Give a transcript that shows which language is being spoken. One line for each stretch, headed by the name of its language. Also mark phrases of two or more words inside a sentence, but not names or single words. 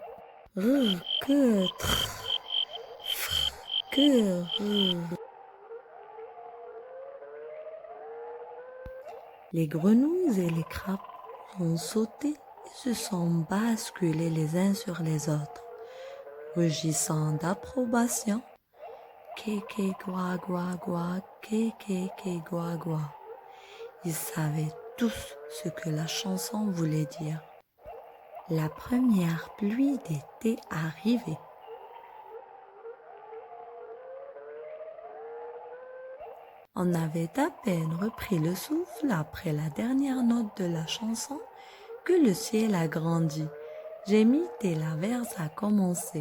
French: Que, que, Les grenouilles et les crapauds ont sauté et se sont basculés les uns sur les autres, rugissant d'approbation. Kéké gua gua gua, kéké gua gua. Ils savaient tous ce que la chanson voulait dire. La première pluie d'été arrivait. On avait à peine repris le souffle après la dernière note de la chanson que le ciel a grandi, gémit et l'averse a commencé.